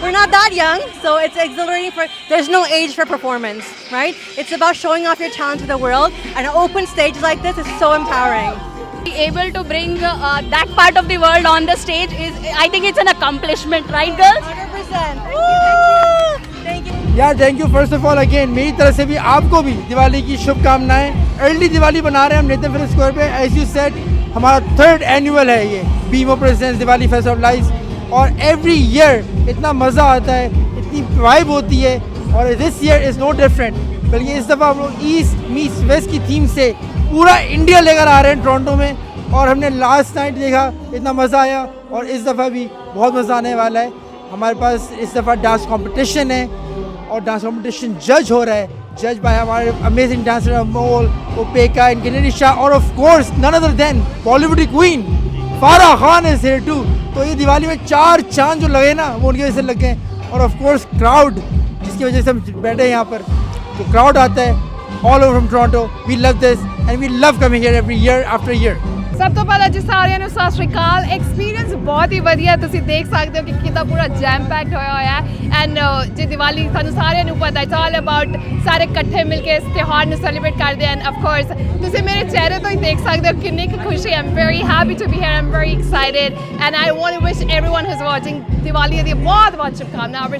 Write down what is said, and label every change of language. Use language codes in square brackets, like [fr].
[en] We're not that young, so it's exhilarating. There's no age for performance, right? It's about showing off your talent to the world, and an open stage like this is so empowering. Be able to bring that part of the world on the stage is, I think it's an accomplishment, right, girls? 100%. Thank you. [hi] यार thank you first of all again मेरी तरफ से भी आपको भी दिवाली की शुभकामनाएं। Early Diwali बना रहे हैं हम नेथन फिलिप्स स्क्वायर पे। एज यू सेड हमारा 3rd एनुअल है ये बीमो presents Diwali fest of lights, और एवरी ईयर इतना मज़ा आता है, इतनी वाइब होती है [en] और this year is no different, [hi] बल्कि इस दफ़ा हम लोग ईस्ट मीट्स वेस्ट की थीम से पूरा इंडिया लेकर आ रहे हैं टोरंटो में। और हमने लास्ट नाइट देखा, इतना मज़ा आया, और इस दफ़ा भी बहुत मज़ा आने वाला है। हमारे पास इस दफ़ा डांस कंपटीशन है, और डांस कंपटीशन जज हो रहा है, जज बाय हमारे अमेजिंग डांसर अमोल, ओपेका एंड गनेरिशा, और of course [en] None other than Bollywood queen Farah Khan is here too. [hi] तो ये दिवाली में 4 चांद जो लगे ना, वो उनकी वजह से लग गए। और ऑफ कोर्स क्राउड, जिसकी वजह से हम बैठे हैं यहाँ पर, तो क्राउड आता है [en] all over from Toronto. We love this and we love coming here every year after year. [pa] ਸਭ ਤੋਂ ਪਹਿਲਾਂ ਜੀ ਸਾਰਿਆਂ ਨੂੰ ਸਤਿ ਸ਼੍ਰੀ ਅਕਾਲ। ਐਕਸਪੀਰੀਅੰਸ ਬਹੁਤ ਹੀ ਵਧੀਆ, ਤੁਸੀਂ ਦੇਖ ਸਕਦੇ ਹੋ ਕਿ ਕਿੰਨਾ ਪੂਰਾ ਜੈਮ ਪੈਕਡ ਹੋਇਆ ਹੋਇਆ ਹੈ। ਐਂਡ ਜੇ ਦੀਵਾਲੀ ਸਾਨੂੰ ਸਾਰਿਆਂ ਨੂੰ ਪਤਾ, [en] it's all about [pa] ਸਾਰੇ ਇਕੱਠੇ ਮਿਲ ਕੇ ਇਸ ਤਿਉਹਾਰ ਨੂੰ ਸੈਲੀਬ੍ਰੇਟ ਕਰਦੇ ਹਨ। ਆਫ ਕੋਰਸ ਤੁਸੀਂ ਮੇਰੇ ਚਿਹਰੇ ਤੋਂ ਹੀ ਦੇਖ ਸਕਦੇ ਹੋ ਕਿੰਨੀ ਕੁ ਖੁਸ਼ੀ। [en] I am very happy to be here, I am very excited and I want to wish everyone who is watching [pa] Diwali ਦੀਆਂ ਬਹੁਤ ਬਹੁਤ ਸ਼ੁਭਕਾਮਨਾਵਾਂ।